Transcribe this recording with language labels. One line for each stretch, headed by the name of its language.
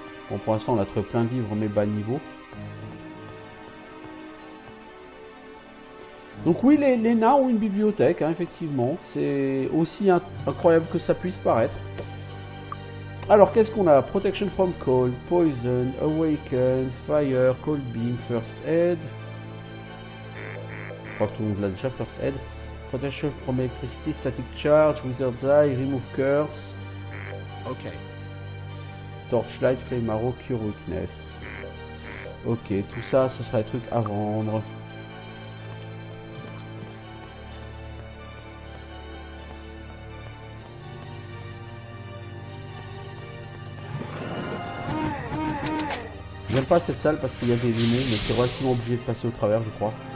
French: Bon, pour l'instant, on a trouvé plein de livres, mais bas niveau. Donc oui, les nains ont une bibliothèque, hein, effectivement. C'est aussi incroyable que ça puisse paraître. Alors, qu'est-ce qu'on a?
English: Protection from cold, poison, awaken, fire, cold beam, first aid.
French: Je crois que tout le monde l'a déjà, first aid.
English: Protection from electricity, static charge, wizard's eye, remove curse. Okay. Torchlight, flame arrow, cure weakness.
French: Ok, tout ça, ce sera des trucs à vendre. J'aime pas cette salle parce qu'il y a des limons, mais c'est relativement obligé de passer au travers, je crois.